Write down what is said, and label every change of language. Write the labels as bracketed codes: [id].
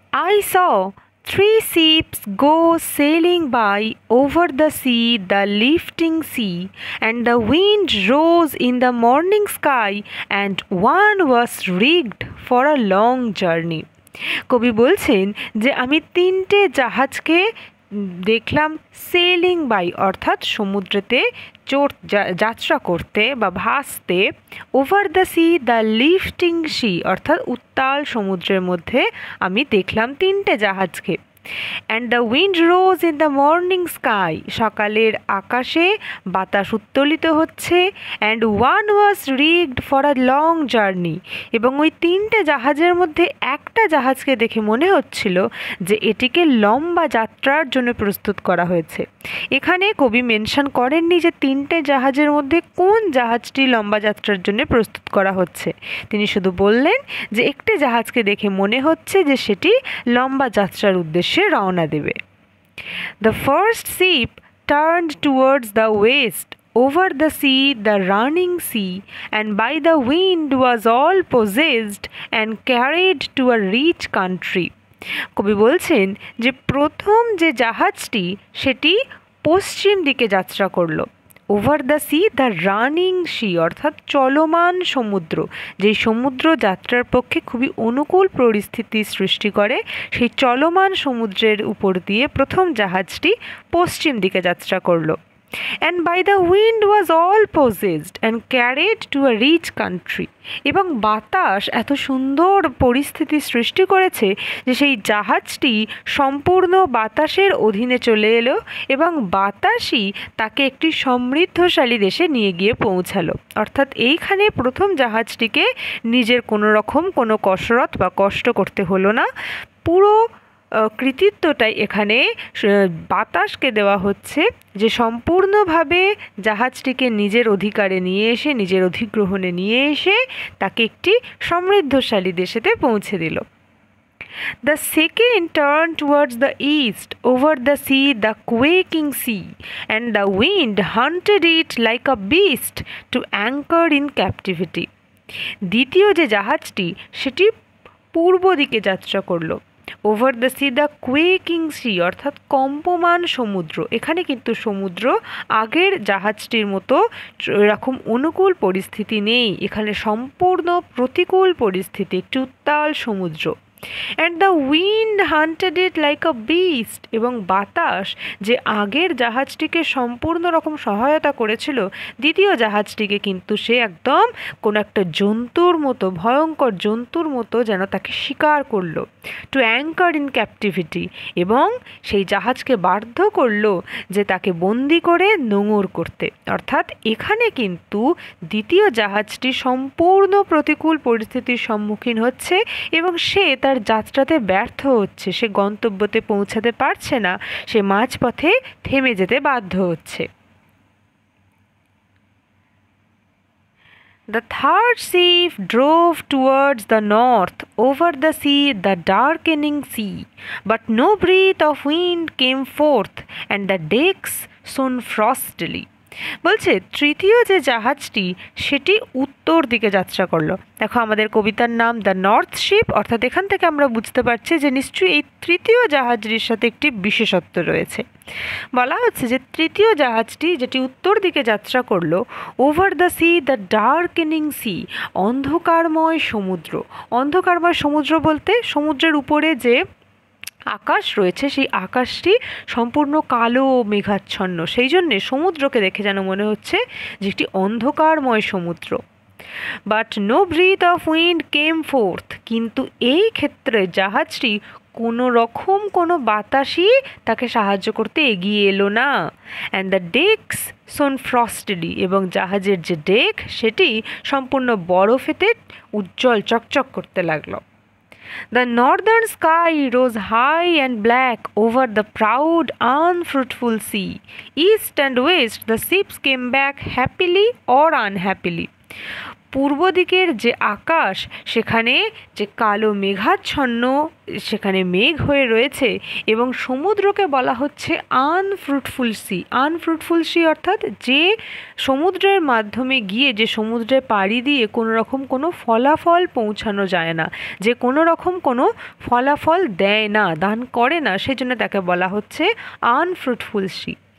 [en] I saw 3 ships go sailing by over the sea, the lifting sea, and the wind rose in the morning sky, and one was rigged for a long journey. [bn] কবি বলছেন যে আমি তিনটে জাহাজকে দেখলাম [en] sailing by [bn] অর্থাৎ সমুদ্রেতে যাত্রা করতে বা ভাসতে, [en] over the sea the lifting sea [bn] অর্থাৎ উত্তাল সমুদ্রের মধ্যে আমি দেখলাম তিনটে জাহাজকে। [en] and the wind rose in the morning sky [bn] সকালের আকাশে বাতাস উত্তোলিত হচ্ছে। [en] and one was rigged for a long journey [bn] এবং ওই তিনটে জাহাজের মধ্যে একটা জাহাজকে দেখে মনে হচ্ছিল যে এটিকে লম্বা যাত্রার জন্য প্রস্তুত করা হয়েছে। এখানে কবি মেনশন করেননি যে তিনটে জাহাজের মধ্যে কোন জাহাজটি লম্বা যাত্রার জন্য প্রস্তুত করা হচ্ছে, তিনি শুধু বললেন যে একটি জাহাজকে দেখে মনে হচ্ছে যে সেটি লম্বা যাত্রার উদ্দেশ্যে রওনা দেবে। [en] The first ship turned towards the west over the sea, the running sea, and by the wind was all possessed and carried to a rich country. [bn] কবি বলছেন যে প্রথম যে জাহাজটি সেটি পশ্চিম দিকে যাত্রা করলো। [en] over the sea the running sea [bn] অর্থাৎ চলমান সমুদ্র, যেই সমুদ্র যাত্রার পক্ষে খুবই অনুকূল পরিস্থিতি সৃষ্টি করে, সেই চলমান সমুদ্রের উপর দিয়ে প্রথম জাহাজটি পশ্চিম দিকে যাত্রা করলো। [en] and by the wind was all possessed and carried to a rich country [bn] এবং বাতাস এত সুন্দর পরিস্থিতি সৃষ্টি করেছে যে সেই জাহাজটি সম্পূর্ণ বাতাসের অধীনে চলে এলো এবং বাতাসই তাকে একটি সমৃদ্ধশালী দেশে নিয়ে গিয়ে পৌঁছালো। অর্থাৎ এইখানে প্রথম জাহাজটিকে নিজের কোনো রকম কোনো কসরত বা কষ্ট করতে হলো না, পুরো কৃতিত্বটাই এখানে বাতাসকে দেওয়া হচ্ছে, যে সম্পূর্ণভাবে জাহাজটিকে নিজের অধিকারে নিয়ে এসে নিজের অধিগ্রহণে নিয়ে এসে তাকে একটি সমৃদ্ধশালী দেশেতে পৌঁছে দিল। [en] The second turned towards the east over the sea, the quaking sea, and the wind hunted it like a beast to anchor in captivity. [bn] দ্বিতীয় যে জাহাজটি সেটি পূর্ব দিকে যাত্রা করলো। [en] over the sea the quaking sea [bn] অর্থাৎ কম্পমান সমুদ্র। এখানে কিন্তু সমুদ্র আগের জাহাজটির মতো এরকম অনুকূল পরিস্থিতি নেই, এখানে সম্পূর্ণ প্রতিকূল পরিস্থিতি, একটি উত্তাল সমুদ্র। [en] and the wind hunted it like a beast [bn] এবং বাতাস যে আগের জাহাজটিকে সম্পূর্ণ রকম সহায়তা করেছিল, দ্বিতীয় জাহাজটিকে কিন্তু সে একদম কোনো একটা জন্তুর মতো, ভয়ঙ্কর জন্তুর মতো যেন তাকে শিকার করলো। [en] to anchor in captivity [bn] এবং সেই জাহাজকে বাধ্য করলো যে তাকে বন্দি করে নোঙর করতে। অর্থাৎ এখানে কিন্তু দ্বিতীয় জাহাজটি সম্পূর্ণ প্রতিকূল পরিস্থিতির সম্মুখীন হচ্ছে এবং সে তার যাত্রাতে ব্যর্থ হচ্ছে, সে গন্তব্যতে পৌঁছাতে পারছে না, সে মাঝপথে থেমে যেতে বাধ্য হচ্ছে। [en] The third ship drove towards the north over the sea, the darkening sea, but no breath of wind came forth, and the decks shone frostily. [bn] বলছে তৃতীয় যে জাহাজটি সেটি উত্তর দিকে যাত্রা করলো। দেখো আমাদের কবিতার নাম [en] the north ship, [bn] অর্থাৎ এখান থেকে আমরা বুঝতে পারছি যে নিশ্চয়ই এই তৃতীয় জাহাজটির সাথে একটি বিশেষত্ব রয়েছে। বলা হচ্ছে যে তৃতীয় জাহাজটি যেটি উত্তর দিকে যাত্রা করলো, [en] over the sea the darkening sea, [bn] অন্ধকারময় সমুদ্র। অন্ধকারময় সমুদ্র বলতে সমুদ্রের উপরে যে আকাশ রয়েছে সেই আকাশটি সম্পূর্ণ কালো ও মেঘাচ্ছন্ন, সেই জন্যে সমুদ্রকে দেখে যেন মনে হচ্ছে যে একটি অন্ধকারময় সমুদ্র। [en] but no breath of wind came forth, [bn] কিন্তু এই ক্ষেত্রে জাহাজটি কোনো রকম কোনো বাতাসই তাকে সাহায্য করতে এগিয়ে এলো না। [en] and the decks shone frostily, [bn] এবং জাহাজের যে ডেক সেটি সম্পূর্ণ বরফেতে উজ্জ্বল চকচক করতে লাগলো। [en] The northern sky rose high and black over the proud, unfruitful sea. East and west the ships came back happily or unhappily. [bn] পূর্ব দিকের যে আকাশ সেখানে যে কালো মেঘাচ্ছন্ন, সেখানে মেঘ হয়ে রয়েছে, এবং সমুদ্রকে বলা হচ্ছে [en] Unfruitful sea. Unfruitful sea [bn] অর্থাৎ যে সমুদ্রের মাধ্যমে গিয়ে, যে সমুদ্রে পাড়ি দিয়ে কোনো রকম কোনো ফলাফল পৌঁছানো যায় না, যে কোনো রকম কোনো ফলাফল দেয় না, দান করে না, সেই জন্য তাকে বলা হচ্ছে আনফ্রুটফুল সি।